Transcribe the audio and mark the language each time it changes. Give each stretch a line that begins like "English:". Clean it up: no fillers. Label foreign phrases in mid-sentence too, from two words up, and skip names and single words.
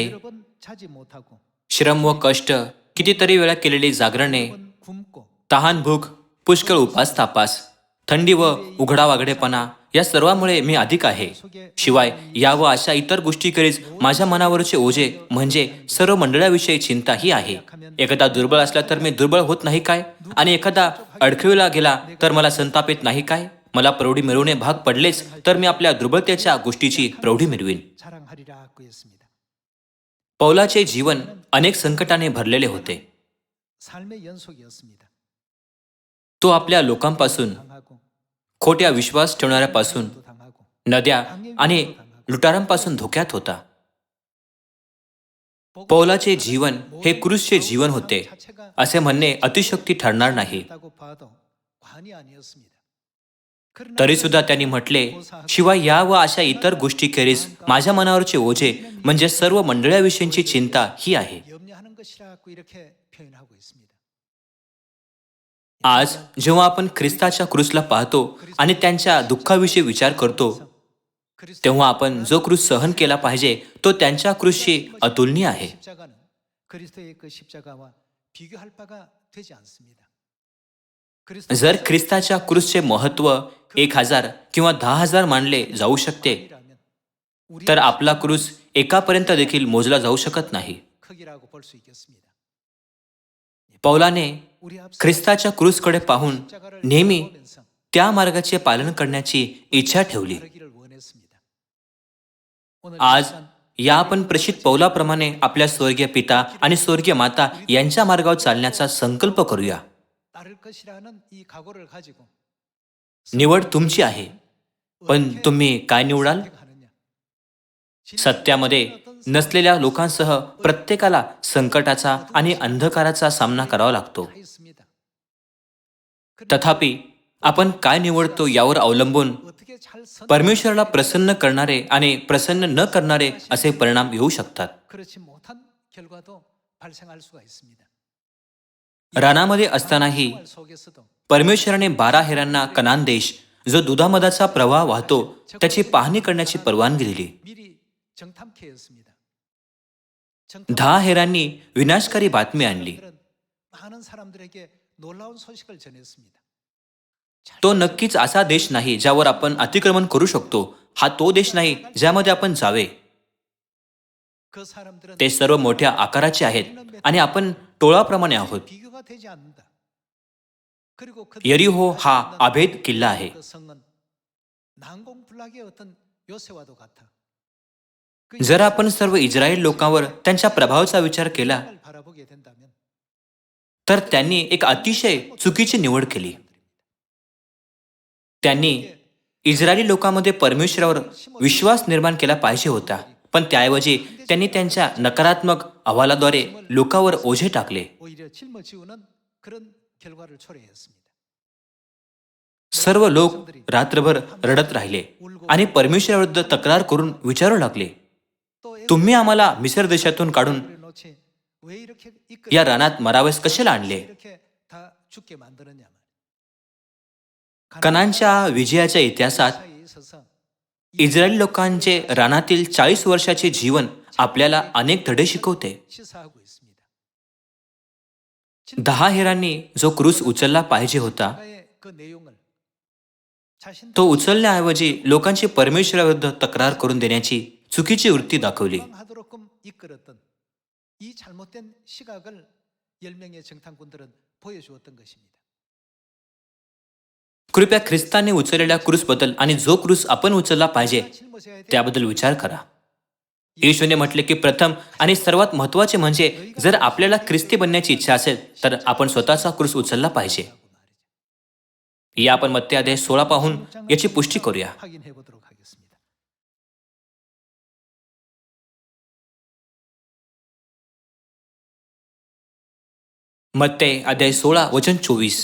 Korean: 여러 번 자지 못하고
Marathi: श्रम व कष्ट, कितीतरी वेळा केलेली जागरणे,
Korean: 번 굶고
Marathi: तहान भूक, पुष्कळ उपास तापास, थंडी व उघडा वागडेपणा या सर्वांमुळे मी अधिक आहे. शिवाय या व अशा इतर गोष्टीखेरीज माझ्या मनावरचे ओझे म्हणजे सर्व मंडळाविषयी चिंता ही आहे. एखादा दुर्बळ असला तर मी दुर्बळ होत नाही काय? आणि एखादा अडखळीला गेला तर मला संताप येत नाही काय? मला प्रौढी मिळवणे भाग पडलेच तर मी आपल्या दुर्बळतेच्या गोष्टीची प्रौढी मिळवीन.
Korean: 자랑하리라 하고 있습니다.
Marathi: पौलाचे जीवन अनेक संकटाने भरलेले होते.
Korean: 삶의 연속이었습니다.
Marathi: तो आपल्या लोकांपासून,
Korean: 당하고
Marathi: खोट्या विश्वास ठेवणाऱ्यापासून,
Korean: 또 당하고
Marathi: नद्या आणि लुटारांपासून धोक्यात होता. पौलाचे जीवन हे क्रूसचे जीवन होते असे म्हणणे अतिशक्ती ठरणार नाही.
Korean: 다고 봐도 과언이 아니었습니다. 그러나
Marathi: तरी सुद्धा त्यांनी म्हटले, शिवाय या व अशा इतर गोष्टीखेरीज माझ्या मनावरचे ओझे म्हणजे सर्व मंडळाविषयीची चिंता ही आहे.
Korean: 염려하는 것이라고 이렇게 표현하고 있습니다.
Marathi: आज जेव्हा आपण ख्रिस्ताच्या क्रूसला पाहतो आणि त्यांच्या दुःखाविषयी विचार करतो तेव्हा आपण जो क्रूस सहन केला पाहिजे तो त्यांच्या क्रूसशी अतुलनीय आहे.
Korean: 십자가는 그리스도의 그 십자가와 비교할 바가 되지 않습니다.
Marathi: जर ख्रिस्ताच्या क्रूसचे महत्त्व 1000 किंवा 10,000 मानले जाऊ शकते, तर आपला क्रूस एकापर्यंत देखील मोजला जाऊ शकत नाही.
Korean: 크기라고 볼 수 있겠습니다.
Marathi: पौलाने ख्रिस्ताच्या क्रूसकडे पाहून नेहमी त्या मार्गाचे पालन करण्याची इच्छा ठेवली.
Korean: 다르기를 원했습니다.
Marathi: आज या आपण प्रेषित पौलाप्रमाणे आपल्या स्वर्गीय पिता आणि स्वर्गीय माता यांच्या मार्गावर चालण्याचा संकल्प करूया.
Korean: 따를 것이라는 이 각오를 가지고
Marathi: निवड तुमची आहे, पण तुम्ही काय निवडाल?
Korean: 선택하느냐?
Marathi: सत्यामध्ये नसलेल्या लोकांसह प्रत्येकाला संकटाचा आणि अंधकाराचा सामना करावा लागतो.
Korean: 다 있습니다.
Marathi: तथापि आपण काय निवडतो यावर अवलंबून
Korean: 어떻게 잘
Marathi: परमेश्वराला प्रसन्न करणारे आणि प्रसन्न न करणारे असे परिणाम येऊ शकतात.
Korean: 그렇지 못한 결과도 발생할 수가 있습니다.
Marathi: रानामध्ये असतानाही
Korean: 생활 속에서도
Marathi: परमेश्वराने 12 हेरांना कनान देश, जो दुधामधाचा प्रवाह वाहतो, त्याची पाहणी करण्याची परवानगी दिली.
Korean: 미리 정탐케 했습니다.
Marathi: 10 हेरांनी विनाशकारी बातमी आणली.
Korean: 많은 사람들에게 놀라운 소식을 전했습니다.
Marathi: तो नक्कीच असा देश नाही ज्यावर आपण अतिक्रमण करू शकतो. हा तो देश नाही ज्यामध्ये आपण जावे.
Korean: 그 사람들은
Marathi: ते सर्व मोठ्या आकाराचे आहेत आणि आपण टोळाप्रमाणे आहोत.
Korean: 비교가 되지 않는다. 그리고 그
Marathi: यरिहो हा अभेद किल्ला आहे.
Korean: 그 성은 난공불락의 어떤 요새와도 같아.
Marathi: जर आपण सर्व इस्रायल लोकांवर त्यांच्या प्रभावाचा विचार केला,
Korean: 을 바라보게 된다면
Marathi: तर त्यांनी एक अतिशय चुकीची निवड केली. त्यांनी इस्रायली लोकांमध्ये परमेश्वरावर विश्वास निर्माण केला पाहिजे होता, पण त्याऐवजी त्यांनी त्यांच्या नकारात्मक अहवालाद्वारे लोकांवर ओझे टाकले.
Korean: 오히려 짊어지우는 그런 결과를 초래했습니다.
Marathi: सर्व लोक रात्रभर रडत राहिले आणि परमेश्वराविरुद्ध तक्रार करून विचारू लागले,
Korean: 또
Marathi: तुम्ही आम्हाला मिसर देशातून काढून
Korean: 애굽을 놓지 왜 이렇게
Marathi: या रानात मरावयास कशाला आणले?
Korean: 이렇게 다 죽게 만드느냐 말이야.
Marathi: कनानच्या विजयाच्या इतिहासात
Korean: 사이에 있어서
Marathi: इस्रायली लोकांचे रानातील 40 वर्षाचे जीवन आपल्याला अनेक धडे शिकवते.
Korean: 시사하고 있습니다.
Marathi: 10 हेरांनी जो क्रूस उचलला पाहिजे होता,
Korean: 의 그 내용을 자신
Marathi: तो उचलण्याऐवजी लोकांची परमेश्वराविरुद्ध तक्रार करून देण्याची चुकीची वृत्ती दाखवली.
Korean: 하도록끔 이끌었던 이 잘못된 시각을 10명의 정탐꾼들은 보여주었던 것입니다.
Marathi: कृपया ख्रिस्ताने उचललेल्या क्रूसबद्दल आणि जो क्रूस आपण उचलला पाहिजे
Korean: 짊어져야 돼.
Marathi: त्याबद्दल विचार करा. येशूने म्हटले की प्रथम आणि सर्वात महत्त्वाचे म्हणजे जर आपल्याला ख्रिस्ती बनण्याची इच्छा असेल तर आपण स्वतःचा क्रूस उचलला पाहिजे. या आपण मत्ते अध्याय 16 पाहून याची पुष्टी करूया.
Korean: 확인해 보도록 하겠습니다.
Marathi: मत्ते अध्याय 16 वचन 24.